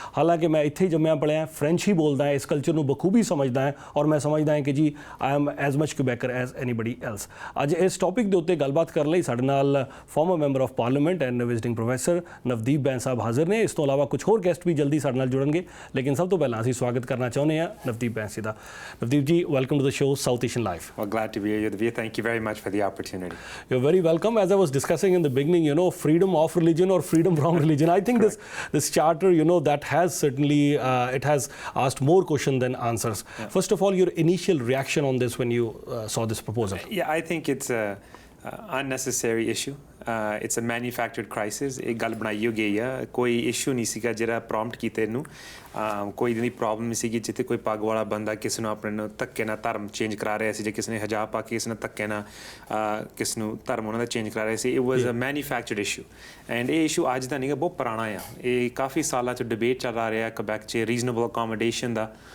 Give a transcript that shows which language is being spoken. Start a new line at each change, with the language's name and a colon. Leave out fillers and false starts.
Punjabi: ਹਾਲਾਂਕਿ ਮੈਂ ਇੱਥੇ ਹੀ ਜੰਮਿਆ ਪਲਿਆ, ਫਰੈਂਚ ਹੀ ਬੋਲਦਾ ਹੈ, ਇਸ ਕਲਚਰ ਨੂੰ ਬਖੂਬੀ ਸਮਝਦਾ ਹੈ ਔਰ ਮੈਂ ਸਮਝਦਾ ਹਾਂ ਕਿ ਜੀ
English: I am as much Quebecer as anybody else.
Punjabi: ਅੱਜ ਇਸ ਟੌਪਿਕ ਦੇ ਉੱਤੇ ਗੱਲਬਾਤ ਕਰਨ ਲਈ ਸਾਡੇ ਨਾਲ farmer member of parliament and visiting professor Navdeep Bains ਸਾਹਿਬ ਹਾਜ਼ਰ ਨੇ। ਇਸ ਤੋਂ ਇਲਾਵਾ ਕੁਝ ਹੋਰ ਗੈਸਟ ਵੀ ਜਲਦੀ ਸਾਡੇ ਨਾਲ ਜੁੜਨਗੇ, ਲੇਕਿਨ ਸਭ ਤੋਂ ਪਹਿਲਾਂ ਅਸੀਂ ਸਵਾਗਤ ਕਰਨਾ ਚਾਹੁੰਦੇ ਹਾਂ ਨਵਦੀਪ ਬੈਂਸ ਜੀ ਦਾ। ਨਵਦੀਪ ਜੀ,
English: welcome to the show
Punjabi: south Asian live.
English: Well, glad to be here, Yudhvir. Thank you very much for the opportunity. You're very welcome. As I was discussing in the beginning, freedom of religion or freedom from religion. I think this charter, that has certainly it has asked more questions than answers. Yeah. First of all, your initial reaction on this when you saw this proposal? Yeah, I think it's a unnecessary issue. It's a manufactured crisis.
Punjabi: एक गल बनाई हो गई है, कोई issue नहीं सीगा ਜਿਹੜਾ ਪ੍ਰੋਮਪਟ ਕੀਤੇ ਨੂੰ। ਕੋਈ ਦੀ ਪ੍ਰੋਬਲਮ ਨਹੀਂ ਸੀਗੀ ਜਿੱਥੇ ਕੋਈ ਪੱਗ ਵਾਲਾ ਬੰਦਾ ਕਿਸੇ ਨੂੰ ਆਪਣੇ ਨੂੰ ਧੱਕੇ ਨਾਲ ਧਰਮ ਚੇਂਜ ਕਰਾ ਰਿਹਾ ਸੀ, ਜੇ ਕਿਸੇ ਨੇ ਹਜਾਬ ਪਾ ਕੇ ਕਿਸੇ ਨੇ ਧੱਕੇ ਨਾਲ ਕਿਸ ਨੂੰ ਧਰਮ ਉਹਨਾਂ ਦਾ ਚੇਂਜ ਕਰਾ ਰਿਹਾ ਸੀ।
English: it was a manufactured issue and
Punjabi: ਇਹ ਇਸ਼ੂ ਅੱਜ ਦਾ ਨਹੀਂ ਗਾ, ਬਹੁਤ ਪੁਰਾਣਾ ਆ। ਇਹ ਕਾਫੀ ਸਾਲਾਂ 'ਚ ਡਿਬੇਟ ਚੱਲ ਰਿਹਾ ਕੁਬੈਕ 'ਚ ਰੀਜ਼ਨੇਬਲ ਅਕੋਮੋਡੇਸ਼ਨ ਦਾ।